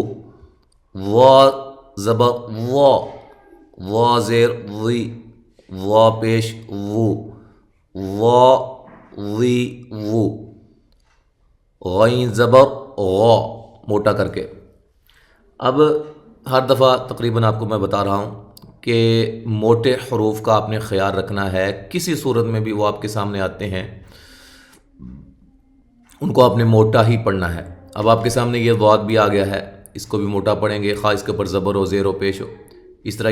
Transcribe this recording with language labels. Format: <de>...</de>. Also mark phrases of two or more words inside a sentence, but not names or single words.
<ur>وا زبر وا، وا زیر وی، وا پیش وو، وا، وی، وو۔ غین زبر غا، موٹا کر کے۔ اب ہر دفعہ تقریباً آپ کو میں بتا رہا ہوں کہ موٹے حروف کا آپ نے خیال رکھنا ہے، کسی صورت میں بھی وہ آپ کے سامنے آتے ہیں ان کو آپ نے موٹا ہی پڑھنا ہے۔ اب آپ کے سامنے یہ ضاد بھی آ گیا ہے، اس کو بھی موٹا پڑھیں گے، خواہ اس کے اوپر زبر ہو، زیر ہو، پیش ہو۔</ur>